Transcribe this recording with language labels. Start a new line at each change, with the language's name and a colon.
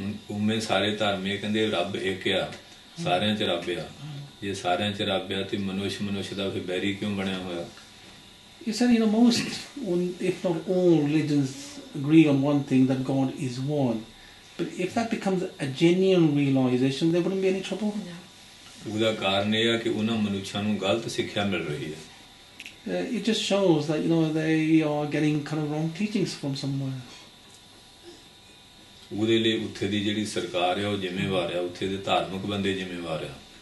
Punjabi: ਉਵੇਂ ਸਾਰੇ ਧਰਮ ਇਹ ਕਹਿੰਦੇ ਰੱਬ ਇੱਕ ਆ, ਸਾਰਿਆਂ 'ਚ ਰੱਬ ਆ। ਜੇ ਸਾਰਿਆਂ 'ਚ ਰੱਬ ਆ ਤੇ ਮਨੁੱਖ ਦਾ ਫਿਰ ਬੈਰੀ ਕਿਉਂ ਬਣਿਆ ਹੋਇਆ?
English: You said, most, if not all religions agree on one thing, that God is one. But if that becomes a genuine realization, there wouldn't be any trouble.
Punjabi: ਉਹਦਾ ਕਾਰਨ ਇਹ ਆ ਕਿ ਉਹਨਾਂ ਮਨੁੱਖਾਂ ਨੂੰ ਗਲਤ ਸਿੱਖਿਆ ਮਿਲ ਰਹੀ ਹੈ।
English: It just shows that, they are getting kind of wrong teachings from somewhere.
Punjabi: ਉਹਦੇ ਲਈ ਉੱਥੇ ਦੀ ਜਿਹੜੀ ਸਰਕਾਰ ਹੈ ਉਹ ਜ਼ਿੰਮੇਵਾਰ ਆ, ਉੱਥੇ ਦੇ ਧਾਰਮਿਕ ਬੰਦੇ ਜ਼ਿੰਮੇਵਾਰ ਆ।